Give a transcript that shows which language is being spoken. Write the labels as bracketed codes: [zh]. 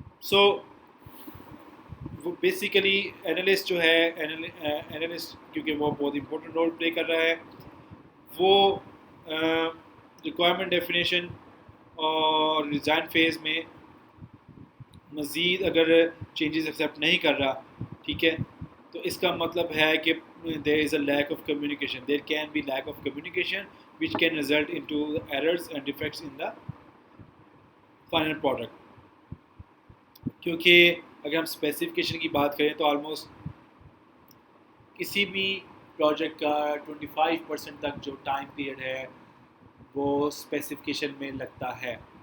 [ur] So basically analyst جو ہے, analyst کیونکہ وہ بہت امپورٹنٹ رول پلے کر رہا ہے, وہ ریکوائرمنٹ ڈیفینیشن اور ڈیزائن فیز میں مزید اگر چینجز ایکسیپٹ نہیں کر رہا, ٹھیک ہے, تو اس کا مطلب ہے کہ [en] there is a lack of communication. There can be lack of communication which can result into errors and defects in the final product. [ur] کیونکہ اگر ہم اسپیسیفکیشن کی بات کریں تو آلموسٹ کسی بھی پروجیکٹ کا 25% تک جو ٹائم پیریڈ ہے وہ اسپیسیفکیشن میں لگتا ہے.